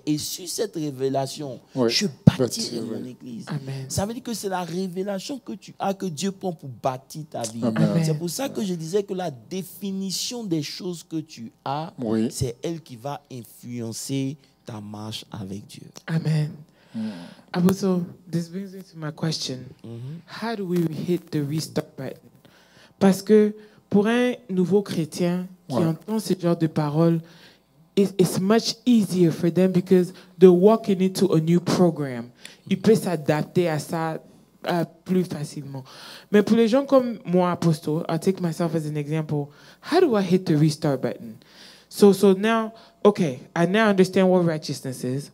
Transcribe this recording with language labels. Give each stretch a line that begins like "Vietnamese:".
French: Et sur cette révélation, Oui. je bâtirai Bâtirai. mon église. Amen. Ça veut dire que c'est la révélation que tu as, que Dieu prend pour bâtir ta vie. Amen. C'est pour ça que je disais que la définition des choses que tu as, Oui. c'est elle qui va influencer ta marche avec Dieu. Amen.
English: Apostle, this brings me to my question. How do we hit the restart button?
French: Parce que pour un nouveau chrétien qui Ouais. entend ce genre de paroles,
English: it's much easier for them because they're walking into a new program.
French: Ils peuvent s'adapter à ça plus facilement. Mais pour les gens comme moi, Apostle,
English: I'll take myself as an example. How do I hit the restart button? So now, okay, I now understand what righteousness is.